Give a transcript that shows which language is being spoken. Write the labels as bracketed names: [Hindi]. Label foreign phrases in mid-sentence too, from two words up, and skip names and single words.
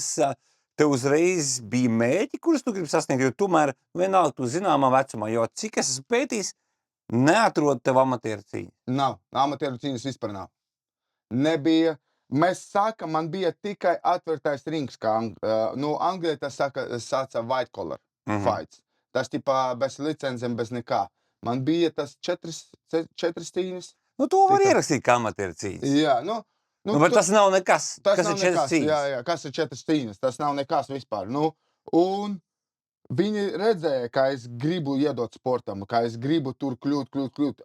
[Latvian] Tev uzreiz bija mērķi, kurus tu gribi sasniegt, jo tomēr vienalga tu zināmā vecumā, jo cik es esmu pētījis, neatrod tev amatieru cīņu. Nav, amatieru cīņas vispār nav. Nebija. Mēs sākam, man bija tikai atvērtais rings, kā Anglijā tas sāca [English] white collar fights. [Latvian] Tas tipā bez licencēm, bez nekā. Man bija tas 4 cīņas. Nu, to var ierakstīt kā amatieru cīņas. Jā, bet tas nav nekas. Tas kas nav ir 4 nekas, cīņas? jā, kas ir 4 cīņas. Tas nav nekas vispār. Un viņi redzēja, kā es gribu iedot sportam, kā es gribu tur kļūt.